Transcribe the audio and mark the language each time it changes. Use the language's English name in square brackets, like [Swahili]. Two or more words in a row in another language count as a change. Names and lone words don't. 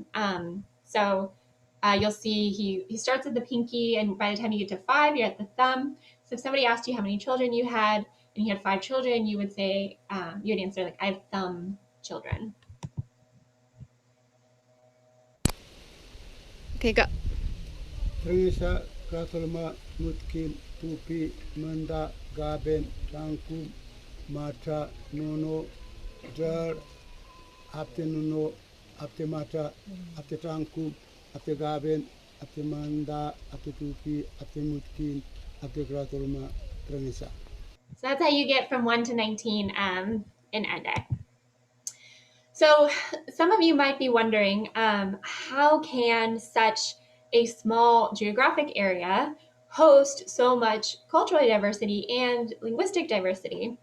[English] You'll see he starts at the pinky, and by the time you get to 5, you're at the thumb. So if somebody asked you how many children you had, and you had 5 children, you would say, you would answer, like, I have thumb children. Okay, go. [Agob] Trangisa Katolma Mutkin Tupi Manda Gaben Tangkum Mata Nono Jar Apte Nono Apte Mata Apte Tangkum Apte Gaben Apte Manda Apte Tupi Apte Mutkin Apte Katolma Trangisa. [English] So that's how you get from 1 to 19 in Ende. So some of you might be wondering, how can such a small geographic area host so much cultural diversity and linguistic diversity?